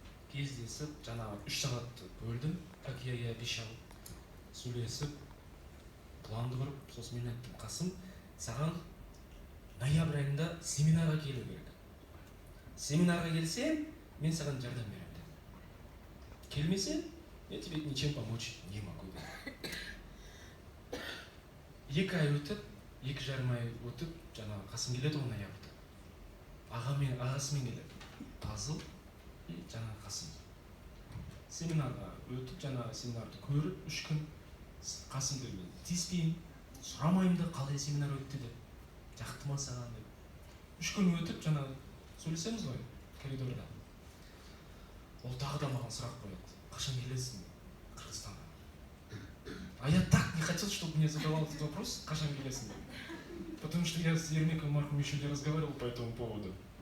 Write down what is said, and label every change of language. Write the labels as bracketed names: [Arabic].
[Kazakh] Кездесіп, жаңағы 3 сағатты бөлдім, [Russian] как я и обещал. [Kazakh] Сөйлесіп, планды құрып, сосын мен айттым: Қасым, саған ноябрь айында семинарға келу керек. Семинарға келсең, мен саған жардам беремін дедім. Келмесең, [Russian] я тебе ничем помочь не могу. [Kazakh] 2 ай өтіп, 2,5 ай өтіп, жаңағы Қасым келеді ғой ноябрьда. Ағасымен келеді. Пазыл и жаңағы Қасым. Семинарға өтіп, жаңағы семинарды көріп, 3 күн Қасымды мен тиіспеймін, сұрамайым да, қалай семинар өтті деп, жақты ма саған деп. 3 күн өтіп, жаңағы сөйлесеміз ғой коридорда. Ол тағы да маған сұрақ қояды: қашан келесің Қырғызстанға? [Russian] А я так не хотел, чтобы мне задавал этот вопрос, [Kazakh] қашан келесің деп. [Russian] Потому что я с Ермеком Марком еще не разговаривал по этому поводу.